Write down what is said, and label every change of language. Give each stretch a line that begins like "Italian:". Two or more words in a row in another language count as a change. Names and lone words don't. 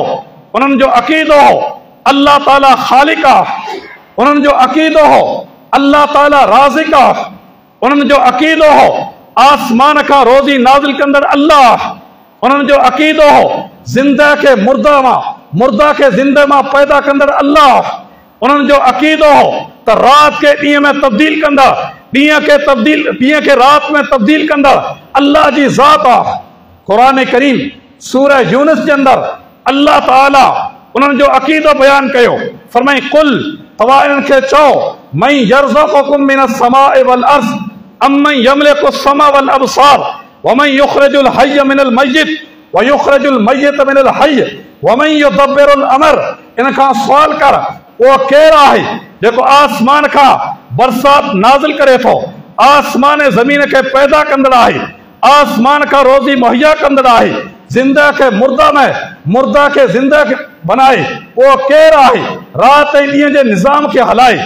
Sindhi: उन्हनि जो अक़ीदो हो अल्लाह ताला ख़ालिक आहे, उन्हनि जो अक़ीदो हो अल्लाह ताला राज़िक आहे, उन्हनि जो अक़ीदो हो आसमान खां रोज़ी नाज़िल कंदड़ अल्लाह, उन्हनि जो अक़ीदो हो ज़िंदा खे मुर्दा मां, मुर्दा खे ज़िंदे मां पैदा कंदड़ अल्लाह, उन्हनि जो अक़ीदो हो त रात के ॾींहं में तब्दील कंदड़, ॾींहं खे रात में तब्दील कंदड़ अल्लाह जी ज़ात आहे। क़ुरान करीम सूरह यूनुस जे अंदर अल्लाह ताला उन्हनि जो अक़ीदो बयान कयो। फरमाई कुल तव्हां इन्हनि खे चओ
Arabic: من يرزقكم من السماء والأرض أمن يملك السمع والأبصار ومن يخرج الحي من الميت ويخرج الميت من الحي ومن يدبر الأمر.
Sindhi: इन खां सवाल कर उहो केरु आहे जेको आसमान खां बरसात नाज़िल करे थो, आसमान ज़मीन खे पैदा कंदड़ आहे, आसमान खां रोज़ी मुहैया कंदड़ आहे, ज़िंदा खे मुर्दा में, मुर्दा खे ज़िंदा बनाए, उहो केरु आहे रात ऐं ॾींहं जे निज़ाम खे हलाए।